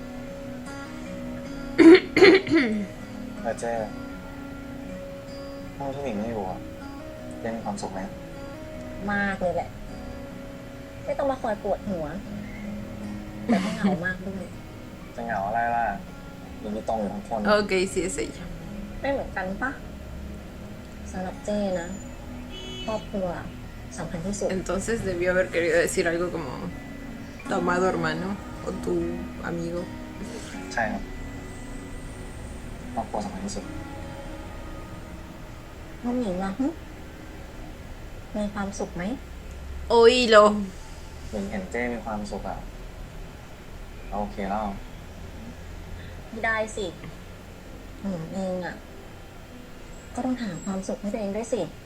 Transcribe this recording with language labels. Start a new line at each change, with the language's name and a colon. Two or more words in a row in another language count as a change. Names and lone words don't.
Thai: แล้วเจ๊ถ้าที่หมิงไม่อยู่อะเจ๊มีความสุขไหม มากเลยแหละ ไม่ต้องมาคอยปวดหัว แต่ไม่เหงามากด้วย จะเหงาอะไรล่ะมีพี่ตรงอยู่ทั้งคน
Spanish: Ok, sí es ella.
Thai: ไม่เหมือนกันปะสำหรับเจ้นะครอบครัวสำคัญที่สุด
Spanish: Entonces debió haber querido decir algo como tu amado hermano o tu amigo.
Thai: ใช่ครับครอบครัวสำคัญที่สุด น้องหญิงล่ะหึมีความสุขไหม
Spanish: Oílo.
Thai: หมิงเห็นเจ้มีความสุขอะเราโอเคแล้ว ไม่ได้สิหนูเองอ่ะ ก็ต้องหาความสุขให้ตัวเองด้วยสิ